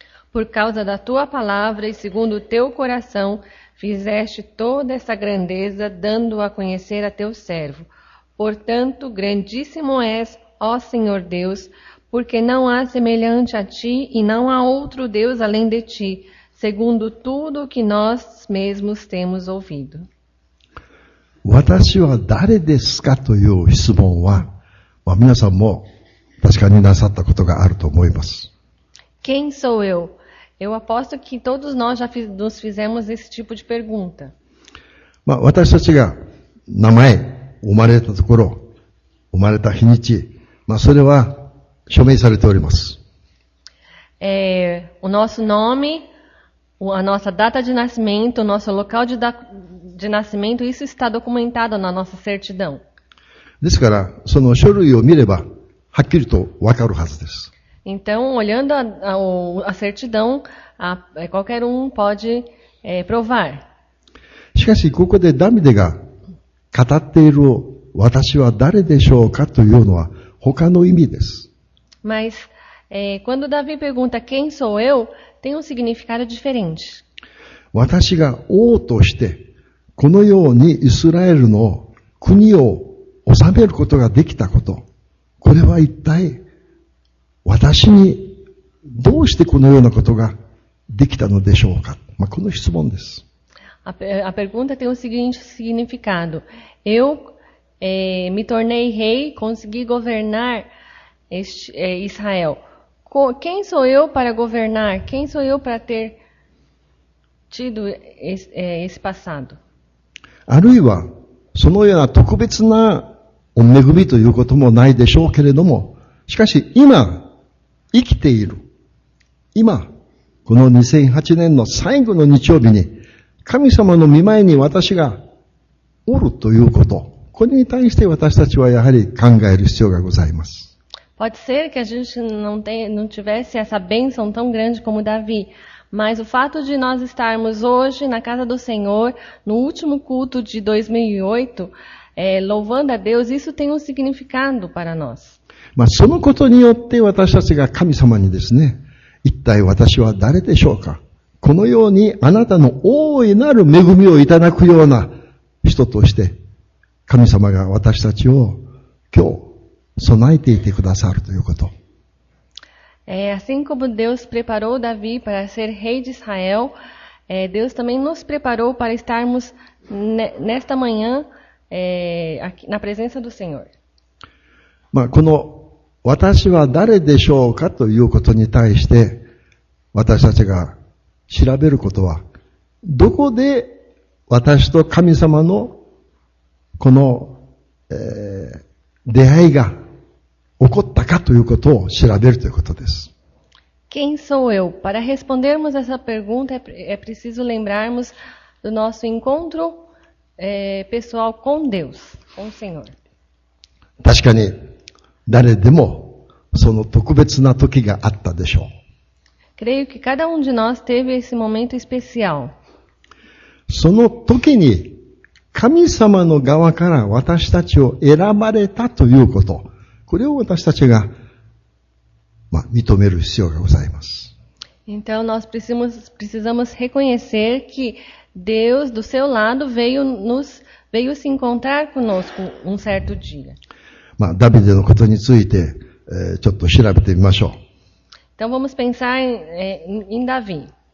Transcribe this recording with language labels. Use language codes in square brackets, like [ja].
[pt] Por causa da tua palavra e segundo o teu coração, fizeste toda essa grandeza, dando a conhecer a teu servo. Portanto, grandíssimo és, ó Senhor Deus, porque não há semelhante a ti e não há outro Deus além de ti, segundo tudo o que nós mesmos temos ouvido. [ja] 私は誰ですかという質問は、皆さんも確かになさったことがあると思います。 [pt] Quem sou eu? Eu aposto que todos nós já nos fizemos esse tipo de pergunta. [ja] 私たちが名前、生まれたところ、生まれた日にち、それは署名されております。 [pt] O nosso nome, a nossa data de nascimento, o nosso local de nascimento, isso está documentado na nossa certidão. [ja] ですから、その書類を見れば、はっきりとわかるはずです。 [pt] Então, olhando a certidão, qualquer pode provar. [ja] しかし、ここでダビデが語っている私は誰でしょうかというのは他の意味です。 [pt] Mas, quando Davi pergunta quem sou eu, tem significado diferente. [ja] 私が王として、このようにイスラエルの国を治めることができたこと、これは一体私にどうしてこのようなことができたのでしょうか。この質問です。 [pt] A pergunta tem o seguinte significado. Eu me tornei rei, consegui governar Israel. Quem sou eu para governar? Quem sou eu para ter tido esse passado? [ja] あるいは、そのような特別なお恵みということもないでしょうけれども、しかし今、生きている。今、この2008年の最後の日曜日に、神様の御前に私がおるということ、これに対して私たちはやはり考える必要がございます。 [pt] Pode ser que a gente não tivesse essa bênção tão grande como Davi, mas o fato de nós estarmos hoje na casa do Senhor, no último culto de 2008, louvando a Deus, isso tem um significado para nós. [ja] そのことによって私たちが神様にですね、一体私は誰でしょうか。このようにあなたの大いなる恵みをいただくような人として、神様が私たちを今日備えていてくださるということ。 [pt] Assim como Deus preparou Davi para ser rei de Israel, Deus também nos preparou para estarmos nesta manhã aqui, na presença do Senhor. [ja] この私は誰でしょうかということに対して私たちが調べることは、どこで私と神様のこの、出会いが起こったかということを調べるということです。 [pt] Quem sou eu? Para respondermos essa pergunta é preciso lembrarmos do nosso encontro pessoal com Deus, com o Senhor. [ja] 確かに誰でもその特別な時があったでしょう。 [pt] Creio que cada de nós teve esse momento especial. [ja] その時に神様の側から私たちを選ばれたということ、これを私たちが、認める必要がございます。 [pt] Então nós precisamos reconhecer que Deus do seu lado veio se encontrar conosco um certo dia. [ja] ダビデのことについて、ちょっと調べてみましょう。 [pt] Então vamos pensar em Davi.